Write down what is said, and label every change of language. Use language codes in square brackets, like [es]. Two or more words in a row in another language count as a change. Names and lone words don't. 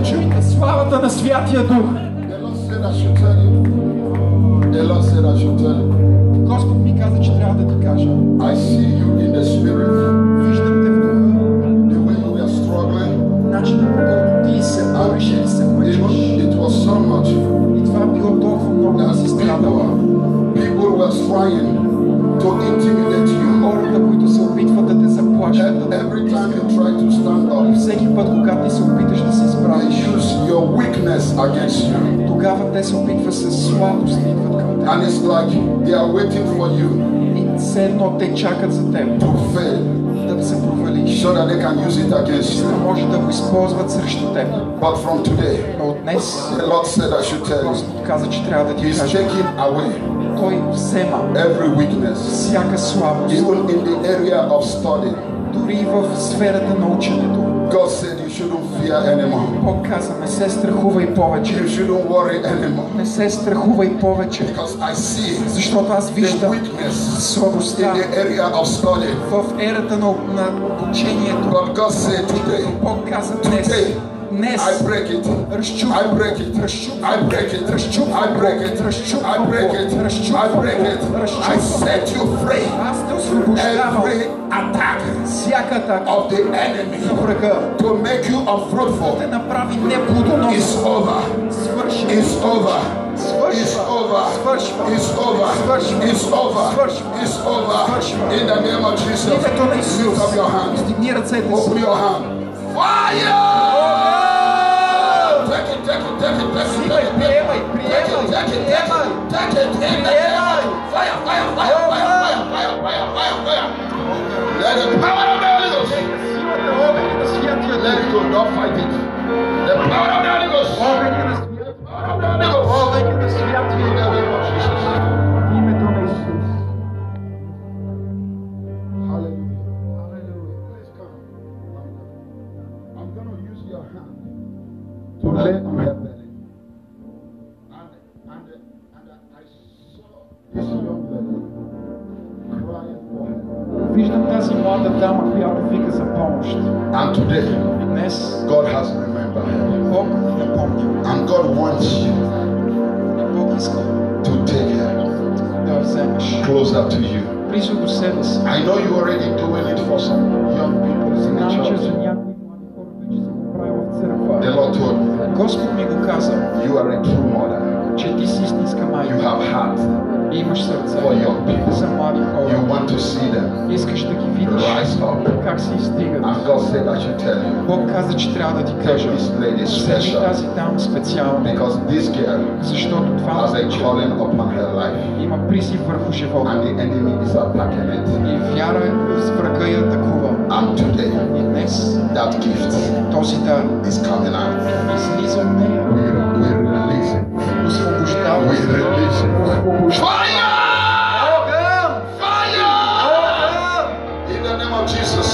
[bg] Славата на Святия Дух. [en] The Lord said I should tell you. The Lord said I should tell you. [bg] Господ ми каза, че трябва да ти кажа. [en] I see you in the spirit. [bg] Виждам те в духа. [en] The way you were struggling. [bg] Начинът, по който ти се бориш и се мъчиш. [en] It was so much. [bg] И това било толкова много да си страдала. [en] People were trying to intimidate you. [bg] Хората, които се опитват да те заплашат. [en] Every time you try to stand up, [bg] Всеки път, когато ти се опиташ да се [en] they [bg] справиш, [en] use your weakness against you. [bg] тогава те се опитват с слабост да идват към теб. [en] And it's like they are waiting for you [bg] И все едно те чакат за теб [en] to fail [bg] да се провалиш, [en] so that they can use it against [bg] за да [en] you. [bg] може да го използват срещу теб. [en] But from today, [bg] Но от днес [en] the Lord said I should tell you, [bg] Господ каза, че трябва да ти [en] He's [bg] кажа. [en] taking away [bg] Той взема [en] every weakness, [bg] всяка слабост, [en] even in the area of study. [bg] дори и в сферата на ученето. [en] God said you shouldn't fear anymore. [bg] Бог каза, не се страхувай повече. [en] You shouldn't worry anymore. [bg] Не се страхувай повече. [en] Because I see [bg] Защото аз [en] the [bg] виждам [en] weakness in [bg] слабостта [en] the area of study. [bg] в ерата на учението. [en] But God said today, [bg] Бог каза днес. Днес [en] I break it. I break it. I break it. I break it. I break it. I break it. I set you free. [bg] Аз те освобождавам [en] Every attack [bg] всяка атака [en] of the enemy [bg] на врага [en] to make you unfruitful [bg] да направи неплодоносен. [en] is over. [bg] Свършва. [en] Is over. Is over. [bg] Свършва. [en] Is over. [bg] Свършва. [en] Is over. [bg] Свършва. [en] Is over. [bg] Свършва. [en] In the name of Jesus. [bg] Името на Исус. [en] Lift up your hand. [bg] Издигни ръцете си. [en] Open your hand. Fire! Take it, take it, take it, take it, take it. [bg] Приемай, [en] Take [bg] приемай, [en] it, take it, [bg] приемай. [en] take it, take it. In the name of fire, fire, fire, fire, fire, fire, fire, fire, fire. Let the power of the Holy Ghost. [bg] Силата, огъня на Святия [en] Let [bg] Дух. [en] it go, don't fight it. The power of the Holy Ghost. [bg] Огъня на [en] The power of the Holy Ghost. [bg] Огъня на Святия [en] In the [bg] Дух. [en] name of Jesus. [bg] В името на Исус. [en] Hallelujah. Hallelujah. Please come. I'm going to use your hand to lay on her belly. And I saw this young lady crying for her. [bg] Виждам тази млада дама, която вика за помощ. [en] And today, [bg] И днес [en] God has remembered her. [bg] Бог ни напомня. [en] And God wants you [bg] И Бог иска [en] to take her [bg] да я вземеш [en] closer to you. [bg] близо до себе си. [en] I know you're already doing it for some young people in the [bg] Знам, че [en] church. [bg] за някои млади хора вече се го правил в църква. [en] The Lord told me, [bg] Господ ми го каза, [en] you are a true mother. [bg] че ти си истинска [en] You [bg] майка. [en] have heart. [bg] И имаш сърце [en] For young people. [bg] за млади [en] You [bg] хора. [en] want to see them [bg] Искаш да ги видиш [en] rise up [bg] как реакции стигат. [en] And God said I should tell you. [bg] Бог каза, че трябва да ти [en] Take [bg] кажа. [en] this lady [bg] Вземи [en] special. [bg] тази дама специално, [en] Because this girl [bg] защото това [en] has a [bg] момиче [en] calling upon her life. [bg] има призив върху живота. [en] And the enemy is attacking it. [bg] И вяра с врага я атакува. [en] And today, [bg] И днес [en] that gift [bg] този дар [en] is coming out. [bg] излиза от нея. [en] We release it. [bg] Освобождава [en] We [bg] се. [en] release it. Fire! [bg] Огън! [en] Fire! [bg] Огън! [en] In the name of Jesus.